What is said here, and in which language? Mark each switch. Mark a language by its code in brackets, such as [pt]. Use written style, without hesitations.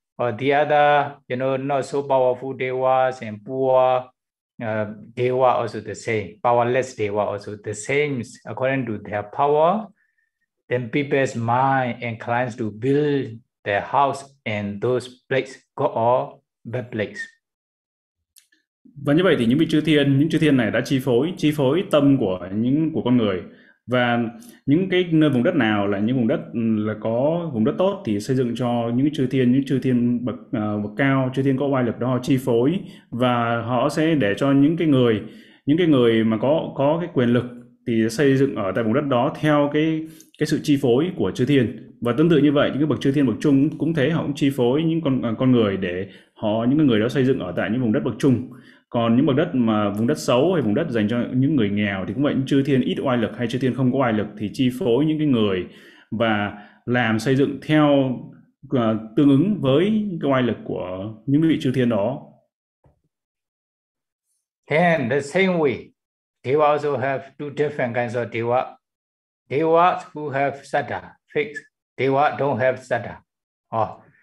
[en] Or the other, you know, not so powerful devas and poor deva also the same, powerless deva also the same. According to their power, then people's mind inclines to build their house and those place go all the place. [vi] Và như vậy thì những vị chư thiên, những chư thiên này đã chi phối tâm của những của con người. Và những cái nơi vùng đất nào là những vùng đất là có vùng đất tốt thì xây dựng cho những chư thiên bậc bậc cao, chư thiên có oai lực đó họ chi phối, và họ sẽ để cho những cái người mà có cái quyền lực thì xây dựng ở tại vùng đất đó theo cái sự chi phối của chư thiên. Và tương tự như vậy, những cái bậc chư thiên bậc trung cũng thế, họ cũng chi phối những con người để họ những cái người đó xây dựng ở tại những vùng đất bậc trung. Còn những bậc đất mà vùng đất xấu hay vùng đất dành cho những người nghèo thì cũng vậy, chư thiên ít oai lực hay chư thiên không có oai lực thì chi phối những cái người và làm xây dựng theo tương ứng với cái oai lực của những vị chư thiên đó. [en] And the same way, they also have two different kinds of deva. Devas who have sada, fixed. Deva don't have sada. Oh.